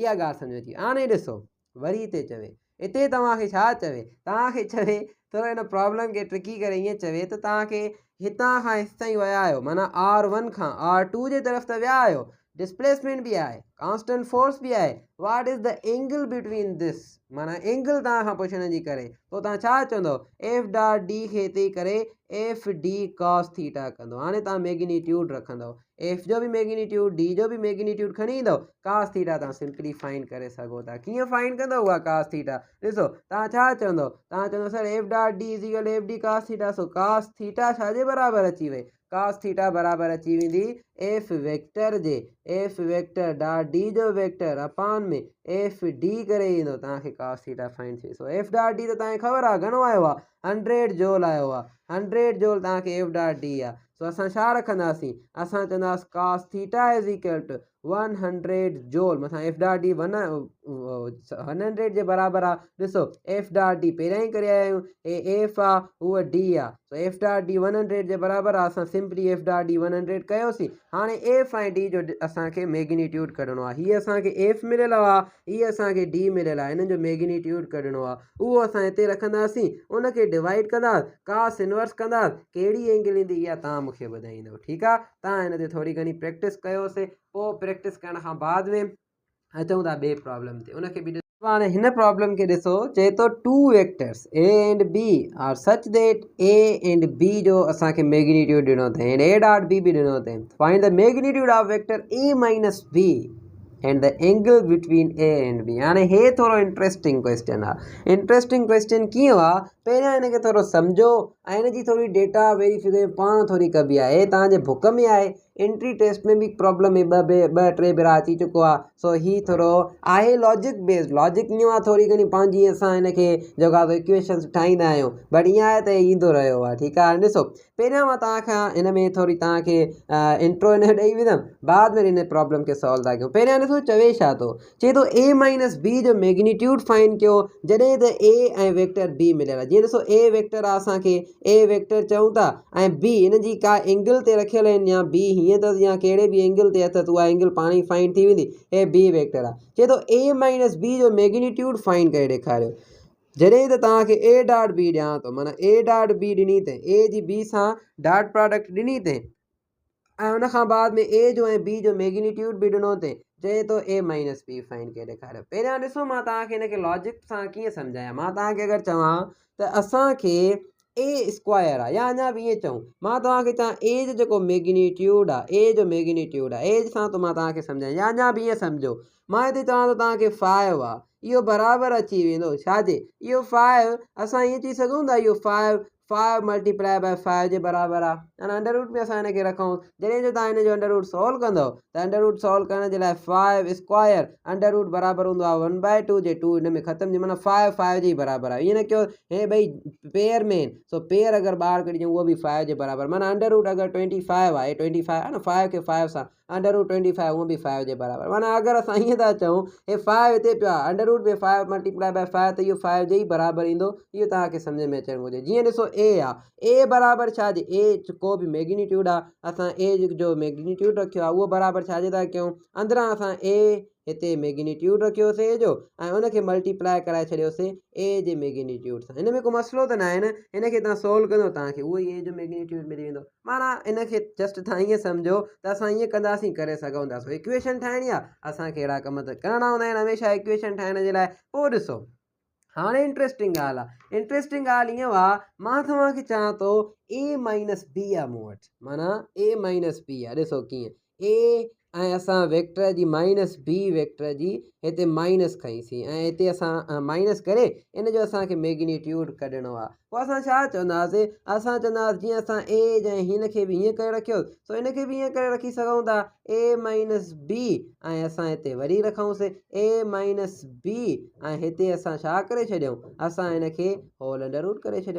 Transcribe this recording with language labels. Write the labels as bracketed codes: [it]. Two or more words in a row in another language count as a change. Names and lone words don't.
[sd] इहा ॻाल्हि सम्झ में अची। हाणे ॾिसो वरी हिते चवे, हिते तव्हांखे छा चवे, तव्हांखे चवे थोरो हिन प्रॉब्लम खे ट्रिकी करे ईअं चवे त तव्हांखे हितां खां हितां ताईं विया आहियो, माना R1 खां R2 जे तरफ़ त विया आहियो, डिस्प्लेसमेंट बि आहे, [en] constant force [sd] बि आहे, [en] what is the angle between this, [sd] माना एंगल तव्हां खां पुछण जी करे। पोइ तव्हां छा चवंदव, [en] F dot D [sd] खे हिते करे [en] FD cos theta [sd] कंदो। हाणे तव्हां मैग्नीट्यूड रखंदव, F जो बि मैग्नीट्यूड, D जो बि मैग्नीट्यूड खणी ईंदव, [en] cos theta [sd] तव्हां [en] simply find [sd] करे सघो था। कीअं फाइंड कंदव उहा [en] cos theta, [sd] ॾिसो तव्हां छा चवंदव, तव्हां चवंदव [en] sir F dot D is equal FD cos theta. [sd] सो [en] cos theta [sd] छाजे बराबरि अची वई, [en] cos theta [sd] बराबरि अची वेंदी [en] F vector [sd] जे, [en] F vector dot D [sd] जो वेक्टर अपान में FD करे ईंदो, तव्हांखे [en] cos theta [sd] फाइंड थिए। सो [en] F dot D [sd] त तव्हांखे ख़बर आहे घणो आयो आहे, 100 जूल आयो आहे, 100 जूल तव्हांखे [en] F dot D [sd] आहे। सो असां छा रखंदासीं, असां चवंदासीं [en] cos theta is equal to 100 joule [sd] मथां [en] F dot D [sd] 100 जे बराबरि आहे। ॾिसो [en] F dot D [sd] पहिरियां ई करे आया आहियूं, एफ आहे उहा डी आहे, सो [en] F dot D [sd] 100 जे बराबरि आहे। असां [en] simply F dot D 100 [sd] कयोसीं। हाणे एफ ऐं डी जो असांखे मैग्नीट्यूड कढणो आहे। हीअ असांखे एफ मिलियल आहे, हीअ असांखे डी मिलियल आहे, हिननि जो मैग्नीट्यूड कढणो आहे। उहो असां हिते रखंदासीं, उनखे डिवाइड कंदासीं, [en] cos inverse [sd] कंदासीं, कहिड़ी एंगल ईंदी इहा तव्हां मूंखे ॿुधाईंदव, ठीकु आहे। तव्हां हिन ते थोरी घणी प्रैक्टिस कयोसीं, पोइ प्रैक्टिस करण खां बाद में अचूं था ॿिए प्रॉब्लम ते, उनखे बि हाणे हिन प्रॉब्लम खे ॾिसो, चए थो [en] two vectors A and B are such that A and B [sd] जो असांखे मैग्नीट्यूड ॾिनो अथई [en] and A dot B [sd] बि ॾिनो अथई। [en] find the magnitude of vector A minus B and the angle between A and B. [sd] हाणे हे थोरो [en] interesting question [sd] आहे। [en] interesting question [sd] कीअं आहे, पहिरियां हिनखे थोरो सम्झो ऐं हिनजी थोरी [en] data verification [sd] पाण थोरी कबी आहे। हे तव्हांजे बुक में आहे, [en] entry test [sd] में बि प्रॉब्लम में ॿ टे भेरा अची चुको आहे। सो ही थोरो आहे [en] logic based. [sd] लॉजिक ईअं आहे थोरी घणी पंहिंजी असां हिनखे जेका इक्वेशन्स ठाहींदा आहियूं, बट ईअं आहे त ईंदो रहियो आहे, ठीकु आहे। ॾिसो पहिरियां मां तव्हांखां हिन में थोरी तव्हांखे इंट्रो हिन ॾेई विधमि, बाद में हिन प्रॉब्लम खे सॉल्व था कयूं। पहिरियां ॾिसो चवे छा थो, चए थो [en] A minus B [sd] जो मैग्नीट्यूड फाइंड कयो जॾहिं त ए ऐं वेक्टर बी मिलियल आहे। जीअं ॾिसो [en] A vector [sd] आहे, असांखे [en] A vector [sd] चऊं था ऐं बी हिनजी का एंगल ते रखियल आहिनि, या बी हीअं अथसि या कहिड़े बि एंगल ते अथसि, उहा एंगल पाण ई फाइंड थी वेंदी। हे [en] B vector [sd] आहे। चए थो [en] A minus B [sd] जो मैग्नीट्यूड फाइंड करे ॾेखारियो जॾहिं त तव्हांखे [en] A dot B [sd] ॾियां थो, माना [en] A dot B [sd] ॾिनी अथई, ए जी बी सां [en] dot product [sd] ॾिनी अथई ऐं उनखां बाद में ए जो ऐं बी जो मैग्नीट्यूड बि ॾिनो अथई। चए थो [en] A minus B [sd] फाइंड करे ॾेखारियो। पहिरियां ॾिसो मां तव्हांखे हिनखे लॉजिक सां कीअं सम्झायां। मां तव्हांखे अगरि चवां त असांखे [en] A square [sd] आहे, या अञा बि ईअं चऊं, मां तव्हांखे चवां ए जो जेको मैग्नीट्यूड आहे, ए जो मैग्नीट्यूड आहे, ए सां त मां तव्हांखे सम्झायां, या अञा बि ईअं सम्झो मां हिते चवां थो तव्हांखे 5 आहे, इहो बराबरि अची वेंदो छाजे, इहो 5 असां ईअं चई सघूं था, इहो [en] 5 multiply by 5 [sd] जे बराबरि आहे। अने [en] under root [sd] में असां हिनखे रखूं, जॾहिं जो तव्हां हिन जो [en] under root solve [sd] कंदव त [en] under root solve [sd] करण जे लाइ [en] 5 square under root [sd] बराबरि हूंदो आहे 1/2 जे 2 हिन में ख़तमु थी, माना 5 जे बराबरि आहे। ईअं न कयो हे ॿई पेयर में, सो पेयर अगरि ॿाहिरि कढी उहो बि 5 जे बराबरि, माना [en] under root [sd] अगरि 25 आहे, 25 आहे न, 5 खे 5 सां [en] under root 25 [sd] उहो बि 5 जे बराबरि। माना अगरि असां ईअं था चऊं हे 5 हिते पियो आहे, [en] under root [sd] में [en] 5 multiply by 5 [sd] त इहो 5 जे ई बराबरि ईंदो। इहो तव्हांखे सम्झ में अचणु घुरिजे। जीअं ॾिसो ए आहे, ए बराबरि छाजे, ए को बि मैग्नीट्यूड आहे, असां ए जो मैग्नीट्यूड रखियो आहे उहो बराबरि छाजे था कयूं, अंदरां असां ए हिते मैग्नीट्यूड रखियोसीं ए जो ऐं उनखे मल्टीप्लाई कराए छॾियोसीं ए जे मैग्नीट्यूड सां। हिन में को मसइलो त न आहे न, हिनखे तव्हां सोल्व कंदो तव्हांखे उहो ई ए जो मैग्नीट्यूड मिली वेंदो। माना हिनखे जस्ट तव्हां ईअं सम्झो त असां ईअं कंदासीं, करे सघूं था। सो इक्वेशन ठाहिणी आहे, असांखे अहिड़ा कम त करणा हूंदा आहिनि हमेशह इक्वेशन ठाहिण जे लाइ। पोइ ॾिसो हाणे इंट्रस्टिंग ॻाल्हि आहे, इंट्रस्टिंग ॻाल्हि ईअं आहे, मां तव्हांखे चवां थो [en] A minus B [sd] आहे मूं वटि, माना [en] A minus B [sd] आहे। ॾिसो कीअं, ए ऐं असां वेक्टर जी [en] minus B vector [sd] जी हिते माइनस खईंसीं ऐं हिते असां माइनस करे इन जो असांखे मैग्नीट्यूड कढणो आहे। पोइ असां छा चवंदासीं, असां चवंदासीं जीअं असां ए ऐं हिन खे बि हीअं करे रखियो, सो हिनखे बि हीअं करे रखी सघूं था, [en] A minus B [sd] ऐं असां हिते वरी रखूंसीं [en] A minus B [sd] ऐं हिते असां छा करे छॾियूं, असां हिनखे [en] whole under root [sd] करे छॾियूं।